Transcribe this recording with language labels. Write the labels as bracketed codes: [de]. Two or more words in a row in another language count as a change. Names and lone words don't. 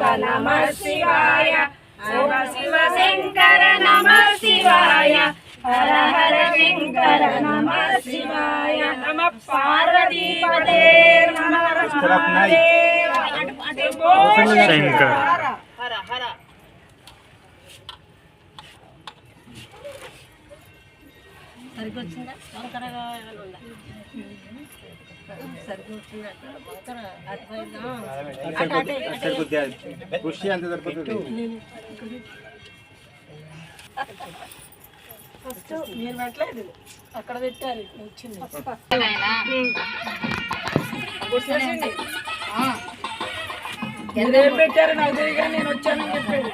[sa] नमः शिवाय, शिव शिव शंकर नमः शिवाय, हर हर शंकर नमः शिवाय, नमः पार्वती पते नमः महादेव शंभो शंकर हर हर। [te] సరికొచ్చిందా వంకరగా ఉందా కృషి అంత సరిపోతుంది. ఫస్ట్ మీరు పెట్టలేదు అక్కడ పెట్టారు వచ్చింది ఏం పెట్టారు నాకు తెలియక నేను వచ్చానని చెప్పాడు.